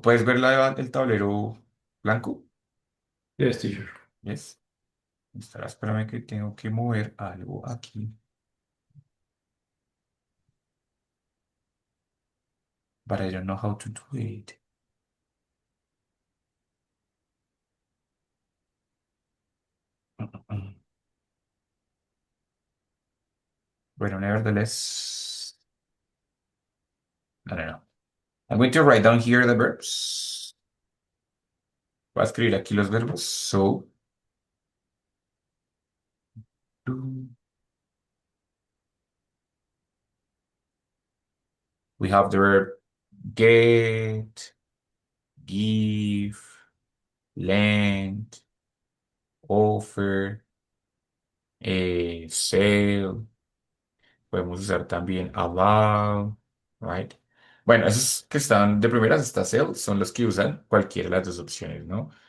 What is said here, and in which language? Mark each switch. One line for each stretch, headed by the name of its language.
Spanish: ¿Puedes ver el tablero blanco?
English: Yes, teacher. Yes.
Spanish: Espera, espérame que tengo que mover algo aquí.
English: But I don't know how to do it.
Spanish: Bueno,
English: nevertheless, I don't know. I'm going to write down here the verbs.
Spanish: Voy a escribir aquí los verbos.
English: So, do- we have the verb get, give, lend, offer, sell.
Spanish: Podemos usar también allow,
English: right?
Spanish: Bueno, esos que están de primeras, está sell, son los que usan cualquiera de las dos opciones, ¿no?